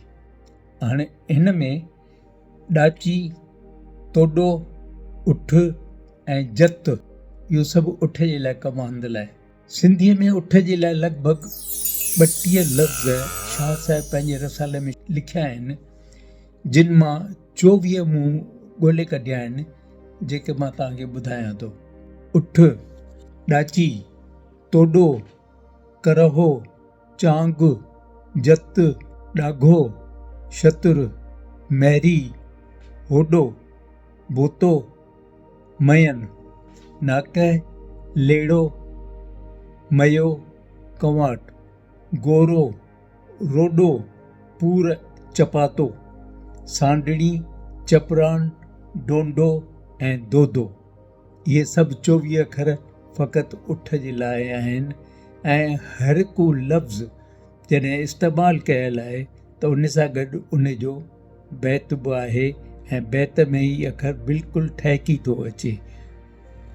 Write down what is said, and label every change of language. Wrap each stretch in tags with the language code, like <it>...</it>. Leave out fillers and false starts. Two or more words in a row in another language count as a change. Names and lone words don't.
<sd>हाणे हिन में ॾाची, तोॾो, उठ ऐं जत इहो सभु उठ जे लाइ कमु आंदल आहे। सिंधीअ में उठ जे लाइ लॻभॻि 32 लफ़्ज़ शाह साहिबु पंहिंजे रसाले में लिखिया आहिनि, जिन मां 24 मूं ॻोल्हे कढिया आहिनि जेके मां तव्हांखे ॿुधायां थो। उठ, ॾाची, तोॾो, करहो, चांग, जत, ॾाघो, शतुर, मैरी, होॾो, बोतो, मयन, नाक, लेड़ो, मयो, कंवाट, गोरो, रोॾो, पूर, चपातो, सांडणी, चपरान, डोंडो ऐं दोदो। इहे सभु 24 अखर फ़क़ति उठ जे लाइ आहिनि ऐं हर को लफ़्ज़ जॾहिं इस्तेमालु कयल आहे त उन सां गॾु उन जो बैत बि आहे ऐं बैत में ई अखर बिल्कुलु ठहिकी थो अचे।</sd>